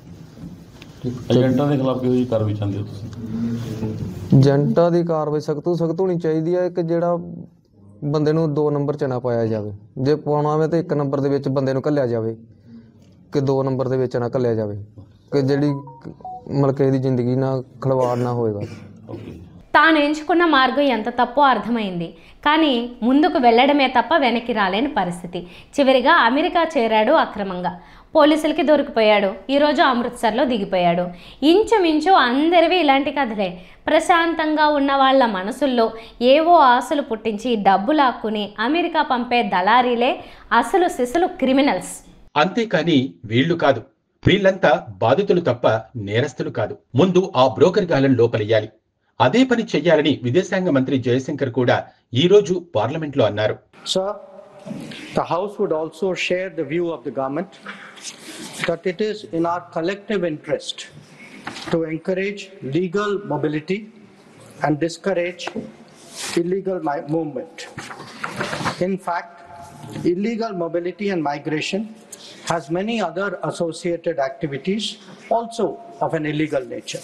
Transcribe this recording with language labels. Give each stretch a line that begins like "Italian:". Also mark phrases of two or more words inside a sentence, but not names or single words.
Punjabi: ਏਜੰਟਾਂ ਦੇ ਖਿਲਾਫ ਕਿਹੋ ਜਿਹੀ ਕਾਰਵਾਈ ਚਾਹੁੰਦੇ ਹੋ ਤੁਸੀਂ? ਏਜੰਟਾਂ ਦੀ ਕਾਰਵਾਈ ਸਖਤ ਤੋਂ ਸਖਤ ਹੋਣੀ ਚਾਹੀਦੀ ਹੈ ਕਿ ਜਿਹੜਾ ਬੰਦੇ ਨੂੰ 2 ਨੰਬਰ 'ਚ ਨਾ ਪਾਇਆ ਜਾਵੇ। ਜੇ ਪਾਉਣਾ ਹੋਵੇ ਤਾਂ 1 ਨੰਬਰ ਦੇ ਵਿੱਚ ਬੰਦੇ ਨੂੰ ਘੱਲਿਆ ਜਾਵੇ, ਕਿ 2 ਨੰਬਰ ਦੇ ਵਿੱਚ ਨਾ ਘੱਲਿਆ ਜਾਵੇ, ਕਿ ਜਿਹੜੀ ਮਤਲਬ ਕਿਸੇ ਦੀ ਜ਼ਿੰਦਗੀ ਨਾਲ ఖిలవాੜ ਨਾ ਹੋਏਗਾ।
Telugu: తాను ఎంచుకున్న మార్గం ఎంత తప్పో అర్థమైంది, కానీ ముందుకు వెళ్లడమే తప్ప వెనక్కి రాలేని పరిస్థితి. చివరిగా అమెరికా చేరాడు అక్రమంగా, పోలీసులకి దొరికిపోయాడు. ఈరోజు అమృత్సర్లో దిగిపోయాడు. ఇంచుమించు అందరివి ఇలాంటి కథలే. ప్రశాంతంగా ఉన్న వాళ్ళ మనసుల్లో ఏవో ఆశలు పుట్టించి డబ్బు లాక్కుని అమెరికా పంపే దళారీలే అసలు సిసలు క్రిమినల్స్. అంతేకాని వీళ్లు కాదు, వీళ్ళంతా బాధితులు తప్ప నేరస్తులు కాదు. ముందు ఆ బ్రోకర్ గాలను లోపలెయ్యాలి. అదే పని చెయ్యాలని విదేశాంగ మంత్రి జయశంకర్ కూడా ఈ రోజు పార్లమెంట్లో అన్నారు.
English: Sir, the House would also share the view of the government that it is in our collective interest to encourage legal mobility and discourage illegal movement. In fact, illegal mobility and migration has many other associated activities also of an illegal nature.